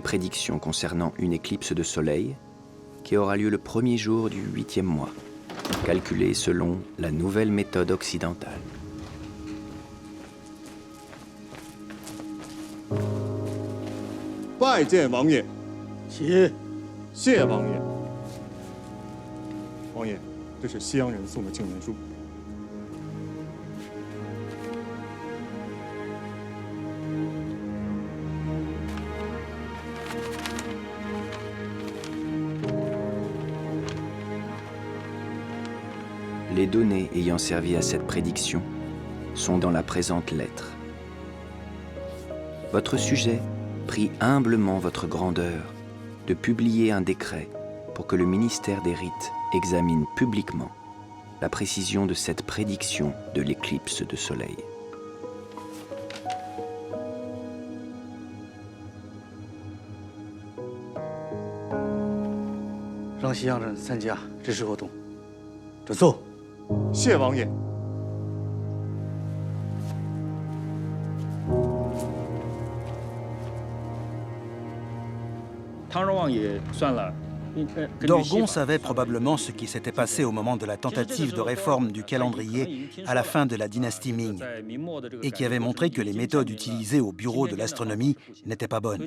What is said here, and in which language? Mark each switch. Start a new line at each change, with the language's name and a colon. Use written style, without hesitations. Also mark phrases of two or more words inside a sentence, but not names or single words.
French: prédictions concernant une éclipse de soleil qui aura lieu le premier jour du 8e mois, calculée selon la nouvelle méthode occidentale.
Chinese: Xie王爷，王爷，这是西洋人送的请愿书。
French: Les données ayant servi à cette prédiction sont dans la présente lettre. Votre sujet prie humblement votre grandeur de publier un décret pour que le ministère des Rites examine publiquement la précision de cette prédiction de l'éclipse de soleil.
Chinese: Xie王爷，
French: Dorgon savait probablement ce qui s'était passé au moment de la tentative de réforme du calendrier à la fin de la dynastie Ming, et qui avait montré que les méthodes utilisées au bureau de l'astronomie n'étaient pas bonnes.